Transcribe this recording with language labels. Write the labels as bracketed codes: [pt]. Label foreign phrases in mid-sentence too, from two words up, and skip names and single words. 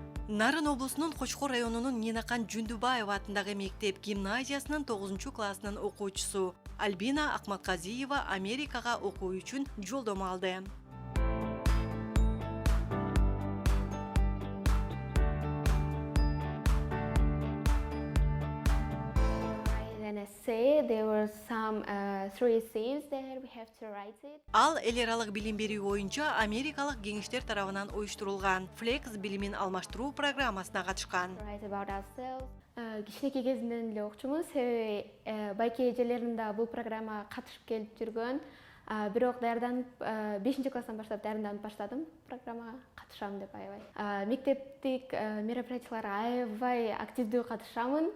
[ky] Нарын облусунун Кочкор районунун Нинакан Жүндүбаева атындагы мектеп гимназиясынын 9-классынын окуучусу Альбина Акматказиева Америкага окуу үчүн жолдомо алды. [en] There were some three essays there. We have to write it. [ky] Ал эл аралык билим берүү боюнча Америкалык кеңештер тарабынан уюштурулган Flex билимин алмаштыруу программасына катышкан. [en] Write about ourselves. [ky] Кичинекей кезинен эле окчумун, себеби байке эжелерим бул программага катышып келип жүргөн. Бирок даярданып 5-класстан баштап даярданып баштадым программага катышам деп аябай. Мектептик мероприятияларга аябай активдүү катышамын.